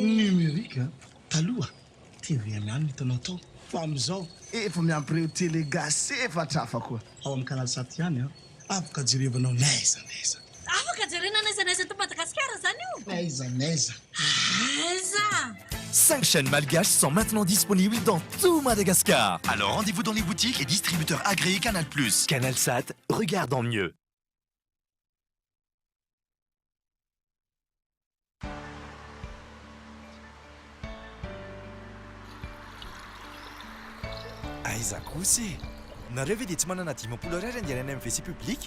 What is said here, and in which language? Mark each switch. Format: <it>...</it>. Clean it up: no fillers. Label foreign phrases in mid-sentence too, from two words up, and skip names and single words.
<mg>numérique taloha TV ihany hitanao tao fa amizao efa miampireo</mg> <fr>télé gasy</fr> <mg>efatra hafa koa ao amin'ny canal 7 ihany afaka jerevanao naiza afaka jerena naiza to Madagasikara zany io naiza</mg> <fr>5 chaînes malgaches sont maintenant disponibles dans tout Madagascar. Alors rendez-vous dans les boutiques et distributeurs agréés Canal+. Canal Sat, regarde en mieux.</fr> <mg>Aiza kosa nareo ve dia tsy manana 10 ray andianana amin'ny</mg> <fr>WC public?</fr>